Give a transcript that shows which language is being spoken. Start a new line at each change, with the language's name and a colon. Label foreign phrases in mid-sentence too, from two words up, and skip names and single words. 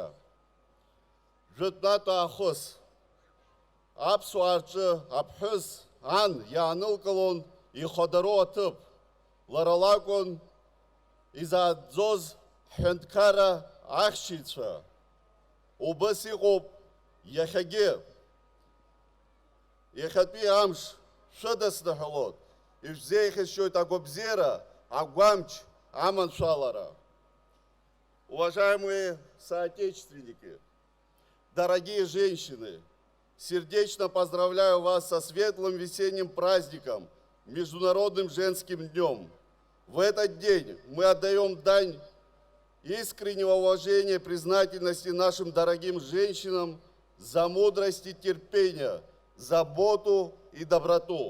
Abkhazian: Жәытәнатә аахыс, аԥсуаа рҿы аԥҳәыс ан иаанылкылон ихәадароу аҭыԥ, лара лакәын изааӡоз ҳҳәынҭқарра ахьчаҩцәа. Убыс иҟоуп иахьагьы. Иахьатәи амш шәыдысныҳәалоит, ишәзеиӷьасшьоит агәабзиара, агәамч, аманшәалара.
Russian: Уважаемые соотечественники, дорогие женщины, сердечно поздравляю вас со светлым весенним праздником, Международным женским днем. В этот день мы отдаем дань искреннего уважения и признательности нашим дорогим женщинам за мудрость и терпение, заботу и доброту.